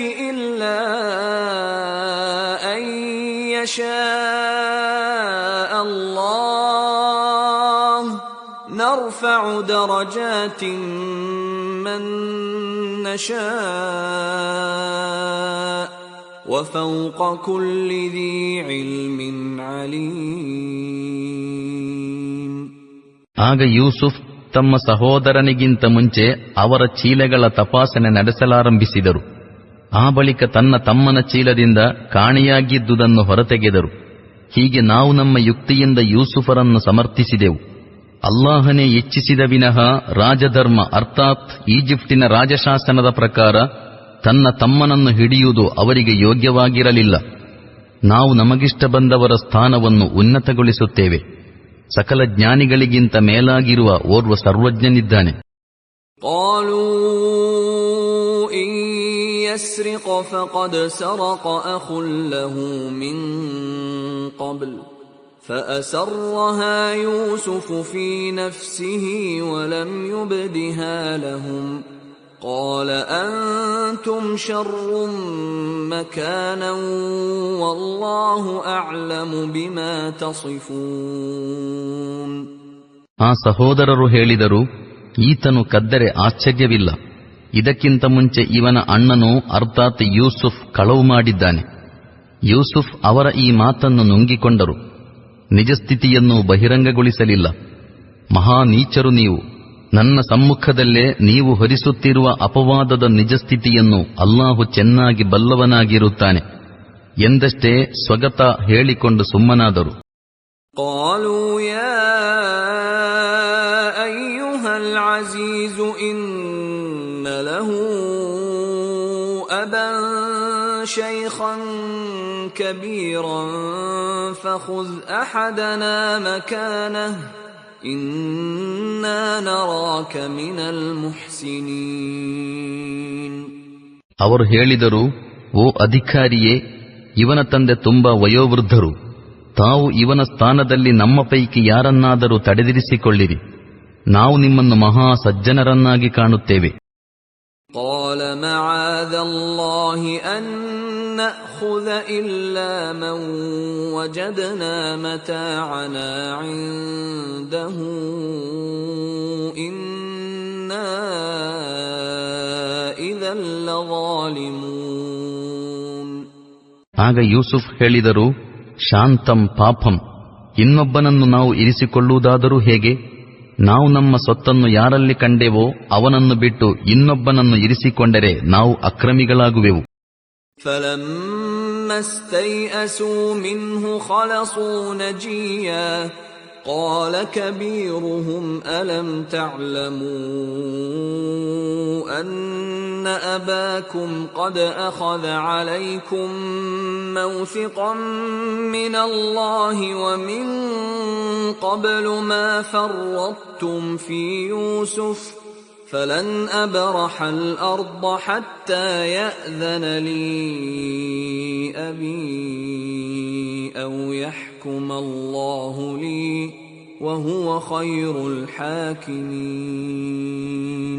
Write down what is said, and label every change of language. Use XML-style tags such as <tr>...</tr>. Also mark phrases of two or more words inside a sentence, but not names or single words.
<ar>إلا أن يشاء الله نرفع درجات من نشاء وفوق كل ذي علم عليم.</ar> <kn>ಆಗ ಯೂಸುಫ್ ತಮ್ಮ ಸಹೋದರನಿಗಿಂತ ಮುಂಚೆ ಅವರ ಚೀಲಗಳ ತಪಾಸಣೆ ನಡೆಸಲಾರಂಭಿಸಿದರು. ಆ ಬಳಿಕ ತನ್ನ ತಮ್ಮನ ಚೀಲದಿಂದ ಕಾಣೆಯಾಗಿದ್ದುದನ್ನು ಹೊರತೆಗೆದರು. ಹೀಗೆ ನಾವು ನಮ್ಮ ಯುಕ್ತಿಯಿಂದ ಯೂಸುಫರನ್ನು ಸಮರ್ಥಿಸಿದೆವು. ಅಲ್ಲಾಹನೇ ಇಚ್ಛಿಸಿದ ವಿನಃ ರಾಜಧರ್ಮ ಅರ್ಥಾತ್ ಈಜಿಪ್ಟಿನ ರಾಜಶಾಸನದ ಪ್ರಕಾರ ತನ್ನ ತಮ್ಮನನ್ನು ಹಿಡಿಯುವುದು ಅವರಿಗೆ ಯೋಗ್ಯವಾಗಿರಲಿಲ್ಲ. ನಾವು ನಮಗಿಷ್ಟ ಬಂದವರ ಸ್ಥಾನವನ್ನು ಉನ್ನತಗೊಳಿಸುತ್ತೇವೆ. ಸಕಲ ಜ್ಞಾನಿಗಳಿಗಿಂತ ಮೇಲಾಗಿರುವ ಓರ್ವ ಸರ್ವಜ್ಞನಿದ್ದಾನೆ.</kn> <ar>قالوا إن يسرق فقد سرق أخ له من قبل فأسرها يوسف في نفسه ولم يبدها لهم قال أنتم شر مكانا والله أعلم بما تصفون.</ar> <kn>ಆ ಸಹೋದರರು ಹೇಳಿದರು, ಈತನು ಕದ್ದರೆ ಆಶ್ಚರ್ಯವಿಲ್ಲ. ಇದಕ್ಕಿಂತ ಮುಂಚೆ ಇವನ ಅಣ್ಣನು ಅರ್ಥಾತ್ ಯೂಸುಫ್ ಕಳವು ಮಾಡಿದ್ದಾನೆ. ಯೂಸುಫ್ ಅವರ ಈ ಮಾತನ್ನು ನುಂಗಿಕೊಂಡರು. ನಿಜಸ್ಥಿತಿಯನ್ನು ಬಹಿರಂಗಗೊಳಿಸಲಿಲ್ಲ. ಮಹಾ ನೀಚರು ನೀವು. ನನ್ನ ಸಮ್ಮುಖದಲ್ಲೇ ನೀವು ಹೊರಿಸುತ್ತಿರುವ ಅಪವಾದದ ನಿಜಸ್ಥಿತಿಯನ್ನು ಅಲ್ಲಾಹು ಚೆನ್ನಾಗಿ ಬಲ್ಲವನಾಗಿರುತ್ತಾನೆ ಎಂದಷ್ಟೇ ಸ್ವಗತ ಹೇಳಿಕೊಂಡು ಸುಮ್ಮನಾದರು.</kn> <ar>قالوا يا أيها العزيز إن له أبا شيخا كبيرا فخذ أحدنا مكانه إنا نراك من المحسنين.</ar> <kn>ಅವರು ಹೇಳಿದರು, ಓ ಅಧಿಕಾರಿಯೇ, ಇವನ ತಂದೆ ತುಂಬಾ ವಯೋವೃದ್ಧರು. ತಾವು ಇವನ ಸ್ಥಾನದಲ್ಲಿ ನಮ್ಮ ಪೈಕಿ ಯಾರನ್ನಾದರೂ ತಡೆದಿರಿಸಿಕೊಳ್ಳಿರಿ. ನಾವು ನಿಮ್ಮನ್ನು ಮಹಾ ಸಜ್ಜನರನ್ನಾಗಿ ಕಾಣುತ್ತೇವೆ.</kn> <ar>قال معاذ الله أن نأخذ إلا من وجدنا متاعنا عنده إنا إذا لظالمون.</ar> <kn>ಆಗ ಯೂಸುಫ್ ಹೇಳಿದರು, ಶಾಂತಂ ಪಾಪಂ, ಇನ್ನೊಬ್ಬನನ್ನು ನಾವು ಇರಿಸಿಕೊಳ್ಳುವುದಾದರೂ ಹೇಗೆ? ನಾವು ನಮ್ಮ ಸೊತ್ತನ್ನು ಯಾರಲ್ಲಿ ಕಂಡೆವೋ ಅವನನ್ನು ಬಿಟ್ಟು ಇನ್ನೊಬ್ಬನನ್ನು ಇರಿಸಿಕೊಂಡರೆ ನಾವು ಅಕ್ರಮಿಗಳಾಗುವೆವು.</kn> <ar>فَلَمَّا اسْتَيْأَسُوا مِنْهُ خَلَصُوا نَجِيًّا قَالَ كَبِيرُهُمْ أَلَمْ تَعْلَمُوا أَنَّ أَبَاكُمْ قَدْ أَخَذَ عَلَيْكُمْ مَوْثِقًا مِنَ اللَّهِ وَمِنْ قَبْلُ مَا فَرَّطْتُمْ فِي يُوسُفَ فَلَنْ أَبْرَحَ الْأَرْضَ حَتَّى يَأْذَنَ لِي أَبِي أَوْ يَحْكُمَ اللَّهُ لِي وَهُوَ خَيْرُ الْحَاكِمِينَ.</ar>